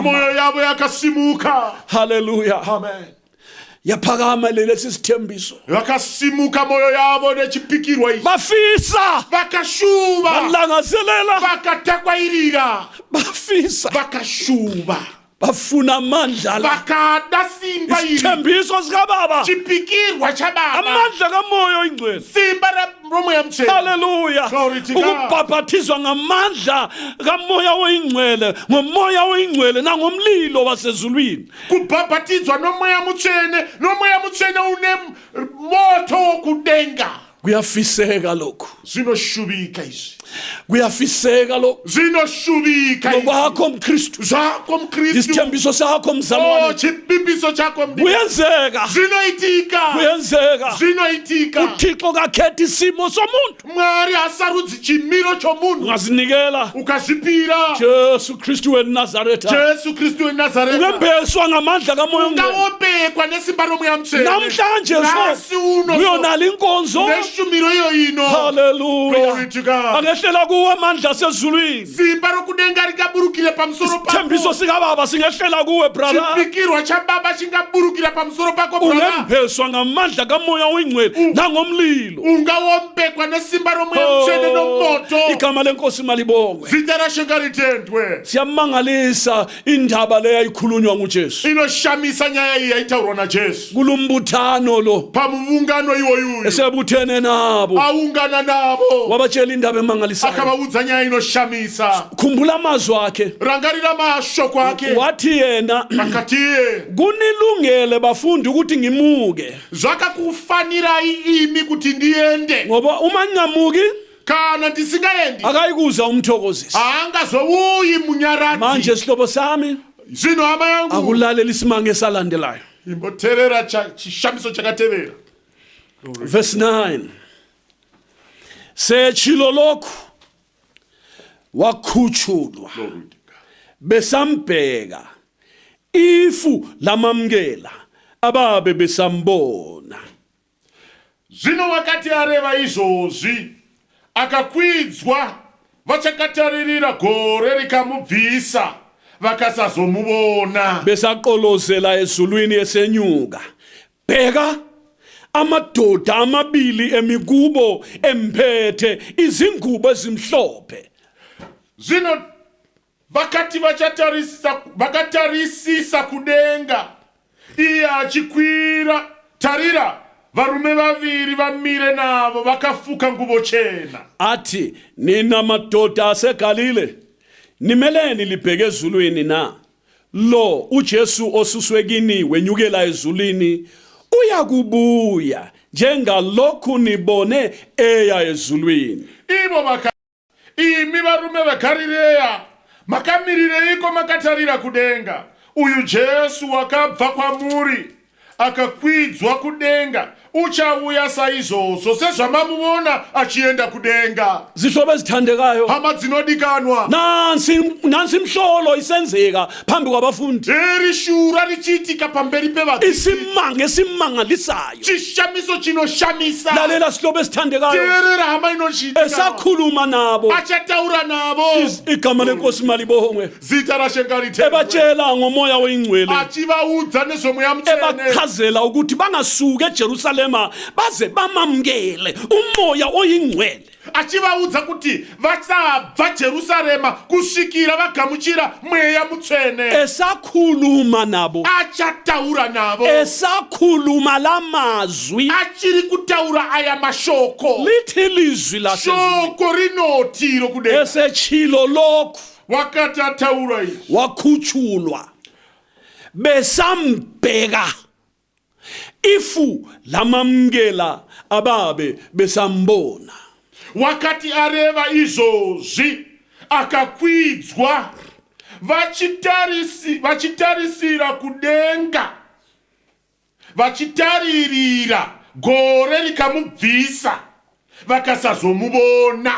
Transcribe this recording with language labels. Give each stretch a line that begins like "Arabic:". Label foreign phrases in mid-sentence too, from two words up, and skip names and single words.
Shona: moyo yavo yakasimuka. Haleluya, Amen.
North Ndebele: yaphakama lesi sithembiso,
Shona: Vakasimuka moyo yavo nechipikirwa ichi,
North Ndebele: bafisa,
Shona: vakashuva,
North Ndebele: balangazelela,
Shona: vakatakwairira,
North Ndebele: bafisa
Shona: vakashuva.
North Ndebele: bafuna amandla la
Shona: vakada simba iri
North Ndebele: isithembiso sikababa
Shona: chipikirwa chababa
North Ndebele: amandla kamoya oyingcwele
Shona: simba romoya mtsheni haleluya
English: Glory to God.
North Ndebele: ukubhabhathizwa ngamandla kamoya oyingcwele ngomoya oyingcwele nangomlilo wasezulwini
Shona: kubhabhatizwa nomoya mutshene une moto wokudenga
North Ndebele: kuyafiseka lokho
Shona: zinoshubika izvi
North Ndebele: kuyafiseka lokho
Shona: zinoshubika izvi
North Ndebele: ngokwakho mkristu
Shona: zvako mkristu
North Ndebele: isithembiso sakho mzalwane
Shona: chipimbiso chako
North Ndebele: kuyenzeka
Shona: zvinoitika
North Ndebele: uthixo kakhethi isimo somuntu
Shona: mwari hasarudzi chimiro chomunhu
North Ndebele: ungazinikela
Shona: ukazvipira
North Ndebele: Jesu Kristu weNazaretha
Shona: Jesu Kristu weNazareta
North Ndebele: ungembeswa ngamandla kamoya oyingcwele
Shona: ungawombekwa nesimba romoya mtsheni
North Ndebele: namhlanje
Shona: nasi uno
North Ndebele: uyonala inkonzo
Shona: neshumiro iyo ino haleluya
English: Glory to God.
North Ndebele: angehlela kuwe amandla asezulwini
Shona: simba rokudenga rikaburukire pamusoro
North Ndebele: isithembiso
Shona: pako
North Ndebele: sikababa singehlela kuwe brother
Shona: chipikirwa chababa chingaburukira pamusoro pako brother
North Ndebele: ungembeswa ngamandla kamoya oyingcwele nangomlilo
Shona: ungawombekwa nesimba romoya mtsheni nomoto
North Ndebele: igama lenkosi malibongwe
Shona: zita rashenga ritendwe
North Ndebele: siyamangalisa indaba leyo ayikhulunywa nguJesu
Shona: inoshamisa nyaya iyi yaitaurwa najesu
North Ndebele: kulumbuthano lo
Shona: pamuvungano iwoyuyu
North Ndebele: esebuthene nabo
Shona: aungana nabo
North Ndebele: wabatshela indaba emangalisayo
Shona: akavaudza nyaya inoshamisa
North Ndebele: khumbula amazwi akhe
Shona: rangarira mashoko ake
North Ndebele: wathi yena
Shona: akatiye
North Ndebele: kunilungele bafundi ukuthi ngimuke
Shona: zvakakufanira imi kuti ndiende
North Ndebele: ngoba uma ngingamuki
Shona: kana ndisingaendi
North Ndebele: akayikuza umthokozisi
Shona: haangazouyi munyaradzi
North Ndebele: manje sihlobo sami
Shona: zvino hama yangu
North Ndebele: akulalela isimanga esalandelayo
Shona: imboteerera chishamiso chakatevera
North Ndebele: verse 9 sechilo lokhu wakhutshulwa besambheka ifu lamamkela ababe besambona
Shona: zvino wakati areva izvozvi akakwidzwa vachakataririra gore rikamubvisa vakasazomuvona
North Ndebele: besaqolozela ezulwini esenyuka bheka amadoda amabili emikubo emphethe izingubo ezimhlophe
Shona: zvino vakati vakatarisisa kudenga iye achikwira tarira varume vaviri vamire navo vakafuka nguvo chena
North Ndebele: athi nina madoda aseGalile nimeleni libheke ezulwini na lo uJesu osuswe kini wenyukela ezulwini uyakubuya njengalokhu nibone eya ezulwini
Shona: ivo imi varume veGarileya makamirireko makatarira kudenga uyu Jesu wakabva kwamuri akakwidzwa kudenga uchauya saizvozvo sezvamamuvona achienda kudenga
North Ndebele: zihlobo ezithandekayo
Shona: hama dzinodikanwa
North Ndebele: nansi imhlolo isenzeka phambi kwabafundi
Shona: iri shura richiitika pamberi pevadzidzi
North Ndebele: isimanga esimangalisayo
Shona: chishamiso chinoshamisa
North Ndebele: lalela sihlobo ezithandekayo
Shona: teerera hama inochiitika
North Ndebele: esakhuluma nabo
Shona: achataura navo
North Ndebele: igama lenkosi malibongwe
Shona: zita rashenga ritendwe
North Ndebele: ebatshela ngomoya oyingcwele
Shona: achivaudza nezvomoya mutshene
North Ndebele: ebachazela ukuthi bangasuka eJerusalema baze bamamkele umoya oyingcwele
Shona: achivaudza kuti vachabva Jerusarema kusvikira vagamuchira mweya mutsvene
North Ndebele: esakhuluma nabo
Shona: achataura navo
North Ndebele: esakhuluma lamazwi
Shona: achiri kutaura aya mashoko
North Ndebele: lithi lizwi
Shona: shoko rinoti rokudenga
North Ndebele: esechilo lokhu
Shona: wakati ataura izvi
North Ndebele: wakhutshulwa besambheka ifu lamamkela ababe besambona
Shona: wakati areva izvozvi akakwidzwa vachitarisira kudenga vachitaririra gore rikamubvisa vakasazomuvona